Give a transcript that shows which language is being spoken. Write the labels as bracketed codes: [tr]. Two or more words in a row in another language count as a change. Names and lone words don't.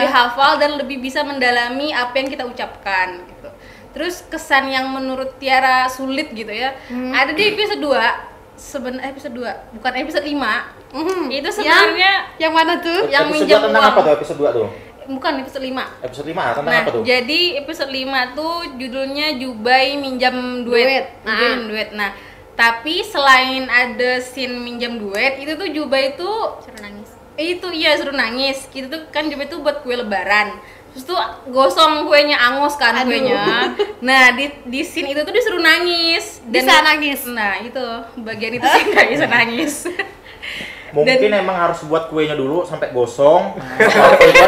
[id] Lebih hafal dan lebih bisa mendalami apa yang kita ucapkan gitu. Terus kesan yang menurut Tiara sulit gitu ya. Ada di episode 2. episode 2, bukan episode 5. Itu Yang sebenarnya yang mana tuh? yang episode minjem 2 tentang uang. apa tuh episode 2 tuh? Bukan episode 5. Episode 5 tentang Nah, apa tuh? jadi episode 5 tuh judulnya Jubai minjam duit. Minjam duit. Nah, tapi selain ada scene minjam duit, itu tuh Jubai tuh Suruh nangis. itu iya suruh nangis. Gitu tuh kan Jubai tuh buat kue lebaran. Terus tuh gosong kuenya, angus kan Aduh. kuenya. Nah, di scene itu tuh disuruh nangis. Bisa nangis. Nah, itu bagian itu sih nggak bisa nangis. Mungkin emang harus buat kuenya dulu sampai gosong. Apa kan